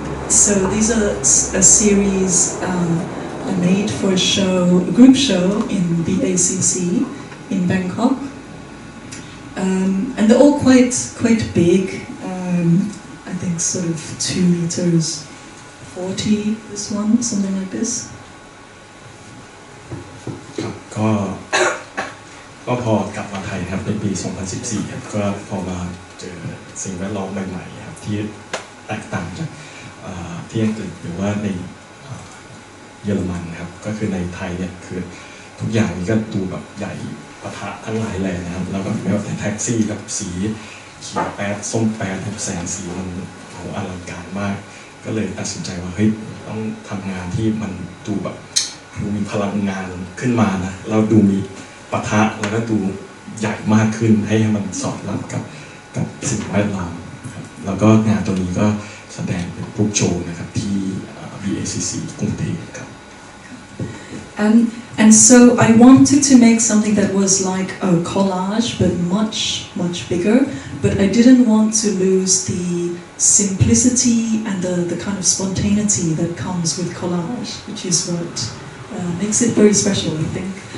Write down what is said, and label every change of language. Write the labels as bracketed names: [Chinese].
[English] So these are a series I made for a group show in the ACC in Bangkok. And they're all quite big. I think sort of 2 meters 40, this one, something like this. [Thai] ครับก็พอกลับมาไทยครับในปี 2014 ครับก็พอมาเจอสิ่งแวดล้อมใหม่ๆครับที่แตกต่างจากที่อังกฤษหรือว่าในเยอรมันครับก็คือในไทยเนี่ยคือทุกอย่างนี้ก็ดูแบบใหญ่ปะทะทั้งหลายแหล่นะครับแล้วก็แบบแท็กซี่กับสี เขียวแป๊ดส้มแป๊ดแสงสีมันอลังการมากก็เลยตัดสินใจว่าเฮ้ยต้องทำงานที่มันดูแบบดูมีพลังงานขึ้นมานะแล้วดูมีปะทะแล้วก็ดูใหญ่มากขึ้นให้มันสอดรับกับสิ่งแวดล้อมครับแล้วก็งานตัวนี้ก็แสดงเป็นรูปโชว์นะครับที่ BACC กรุงเทพครับ [English] And so I wanted to make something that was like a collage, but much bigger. But I didn't want to lose the simplicity and the kind of spontaneity that comes with collage, which is what makes it very special, I think.